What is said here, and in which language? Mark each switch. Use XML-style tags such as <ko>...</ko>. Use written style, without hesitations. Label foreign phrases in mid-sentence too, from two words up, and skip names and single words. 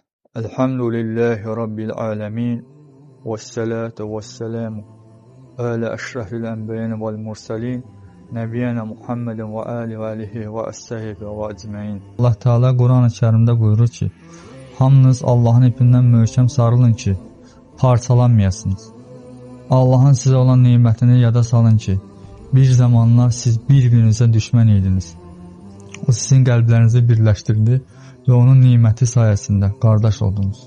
<ar>الحمد لله رب العالمين. والصلاة والسلام على أشرف الأنبياء والمرسلين. نبينا محمد وآله وأصحابه وأجمعين. الله تعالى</ar> <az>Quran-ı Kərimdə buyurur ki: hamınız Allahın ipindən möhkəm sarılın ki, parçalanmayasınız. Allahın sizə olan nimətini yada salın ki, bir zamanlar siz bir-birinizə düşmən idiniz. O sizin qəlblərinizi birləşdirdi və onun niməti sayəsində qardaş oldunuz.</az>